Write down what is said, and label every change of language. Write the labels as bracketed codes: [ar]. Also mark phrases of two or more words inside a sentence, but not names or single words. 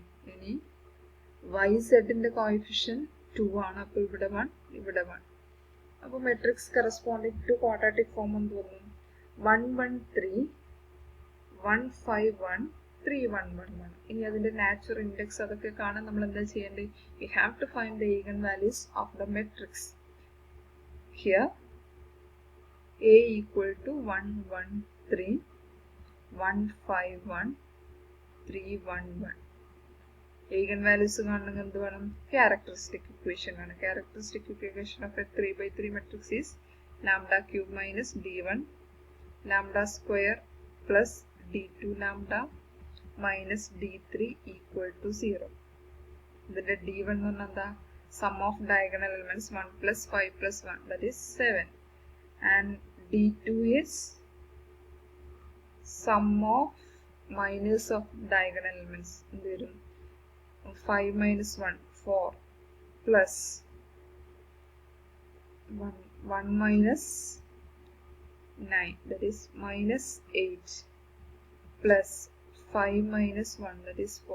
[ml] ഇനി yzന്റെ കോഎഫിഷ്യന്റ് 2 ആണ്. അപ്പോൾ ഇവിടെ 1 ഇവിടെ 1. അപ്പോൾ [en] matrix corresponding to quadratic form [ml] എന്ന് തോന്നും. 1 1 3 1 5 1 3 1 1 1. ഇനി അതിന്റെ [en] nature index [ml] അതൊക്കെ കാണാൻ നമ്മൾ എന്താ ചെയ്യേണ്ടത്? [en] We have to find the eigen values of the matrix. ഹിയർ A equal to 1 1 3 1 5 1 3 1 1. eigen values [ml] കാണണമെങ്കിൽ എന്ത് വേണം? [en] characteristic equation [ml] ആണ്. [en] Characteristic equation of a 3/3 matrix is lambda cube minus d1 lambda square plus d2 lambda minus d3 equal to 0. [ml] ഇതിന്റെ d1 എന്ന് പറഞ്ഞാൽ എന്താ? [en] Sum of diagonal elements 1 plus 5 plus 1, that is 7. And d2 is sum of minus of diagonal elements. 5 minus 1 4 plus 1 minus 9, that is minus 8 plus 5 minus 1, that is 4.